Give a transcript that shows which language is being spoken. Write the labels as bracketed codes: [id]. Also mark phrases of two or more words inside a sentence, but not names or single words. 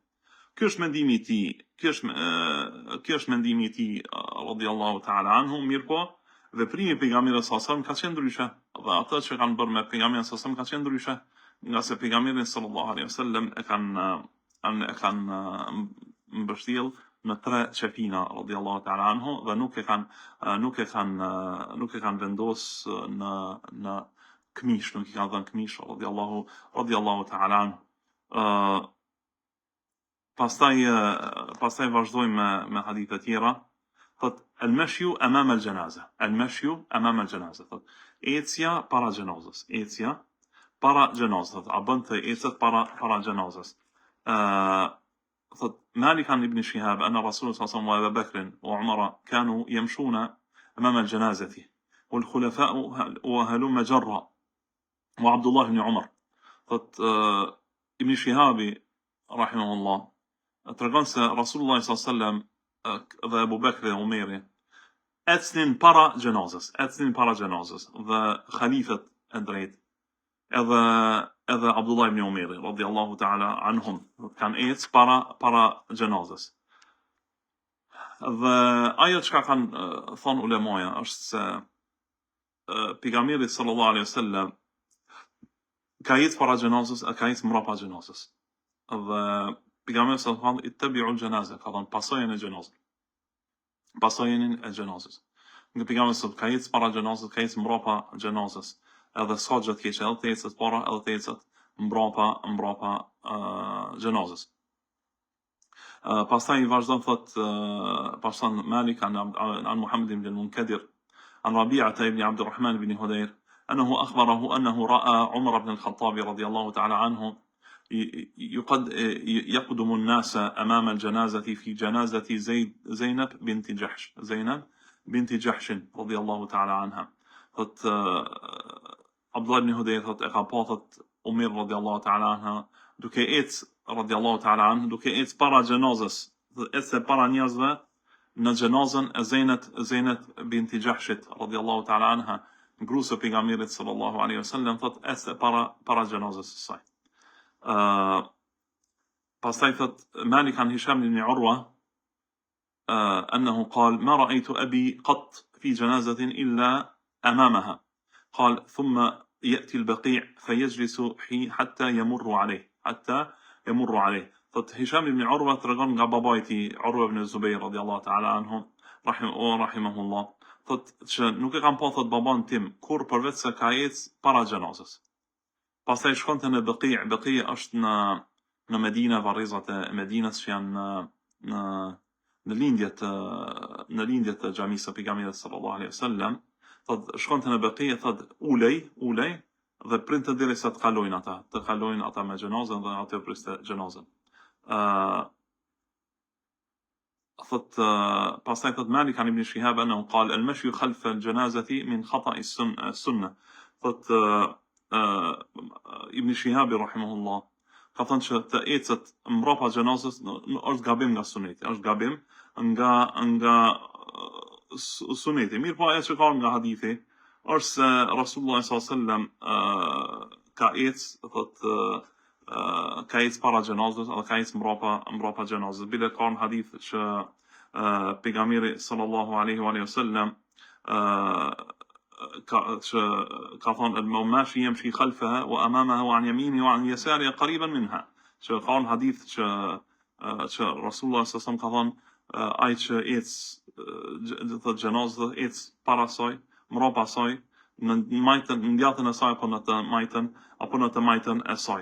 [sq] Ky është mendimi i tij, [ar] رضي الله تعالى عنه, [sq] mirë po, veprimi i pejgamberit [ar] صلى الله عليه وسلم [sq] ka qenë ndryshe, dhe ato që kanë bërë me pejgamberin [ar] صلى الله عليه وسلم [sq] ka qenë ndryshe, nga se pejgamberi [ar] صلى الله عليه وسلم [sq] e kanë mbështjell në 3 qefina [ar] رضي الله تعالى عنه [sq] dhe nuk e kanë vendos në këmish, nuk i kanë dhënë këmish [ar] رضي الله تعالى عنه. [sq] Pastaj vazhdojmë me hadithe tjera. [ar] Thot المشي أمام الجنازة. [sq] Thot ecja para gjenazës. A bën të ecet para gjenazës. [ar] Thot مالك عن ابن شهاب أن رسول الله صلى الله عليه وسلم وأبو بكر وعمر كانوا يمشون أمام الجنازة والخلفاء وهلم جرا وعبد الله بن عمر. [sq] Thot Ibn Shihabi rahimahullah tregon se Rasulullah [ar] صلى الله عليه وسلم [sq] dhe Abu Bakr dhe Umeri ecnin para gjenazës dhe khalifet e drejt edhe Abdullah ibn Umeri [ar] رضي الله تعالى عنهم [sq] kanë ecë para gjenazës. Dhe ajo çka kanë thonë ulemaja është se pejgamberi [ar] صلى الله عليه وسلم [sq] ka ecë para gjenazës, ka ecë mbrapa gjenazës. Dhe pejgamberi [ar] صلى الله عليه وسلم اتبعوا الجنازة, [sq] ka thënë pasojenin e gjenazës. Nga pejgamberi sallallahu ka ecë para gjenazës, ka ecë mbrapa gjenazës. Edhe s'ka gjë të keqe, edhe të ecet para, edhe të ecet mbrapa gjenazës. Pastaj vazhdon thot pastan [ar] مالك عن محمد بن المنكدر عن ربيعة بن عبد الرحمن بن هدير أنه أخبره أنه رأى عمر بن الخطاب رضي الله تعالى عنه يقدم الناس أمام الجنازة في جنازة زينب بنت جحش رضي الله تعالى عنها. [sq] Thot Abdullah ibn Hudayr thot e ka pa thot Umir [ar] رضي الله تعالى عنها [sq] duke ecë [ar] رضي الله تعالى عنها [sq] duke ecë para gjenazës, ecë para njerëzve në gjenazën e Zeynep binti Jahshit [ar] رضي الله تعالى عنها, [sq] gruaja e pejgamberit [ar] صلى الله عليه وسلم, [sq] thot ecë para gjenazës së saj. Pastaj thot [ar] مالك عن هشام بن عروة أنه قال ما رأيت أبي قط في جنازة إلا أمامها. قال ثم يأتي البقيع فيجلس حتى يمر عليه. [sq] Thot Hisham ibn Urwa tregon nga babai i tij Urwa ibn Zubair [ar] رضي الله تعالى عنه رحمه الله. [sq] Thot që nuk e kam pa thot baban tim kur përveç se ka ecë para gjenazës. Pastaj shkonte në Baqi'. Baqi' është në Medinë, varrezat e Medinës që janë në lindjet e xhamisë së pejgamberit [ar] صلى الله عليه وسلم. [sq] Thot shkonte në Baqi', thot ulej dhe printe derisa të kalojnë ata me gjenazën dhe atë priste gjenazën. Pastaj thot [ar] مالك عن ابن شهاب أنه قال المشي خلف الجنازة من خطأ السنة. [sq] Thot Ibn Shihabi rahimahullah ka thënë që të ecet mbrapa gjenazës është gabim nga suneti, është gabim nga suneti. Mirë po ajo që ka nga hadithi është se Rasulullah [ar] صلى الله عليه وسلم [sq] ka ecë thot ka ecë para xhenazës edhe ka ecë mbrapa xhenazës. Bile ka në hadith që pejgamberi [ar] صلى الله عليه وسلم [sq] ka thonë [ar] الماشي يمشي خلفها وأمامها وعن يمينه وعن يسارها قريبا منها. [sq] Që ka në hadith që Rasulullah [ar] صلى الله عليه وسلم [sq] ka thonë ai që ecë të xhenazës ecë para saj, mbrapa saj, në ndjatën e saj apo në të majtën e saj.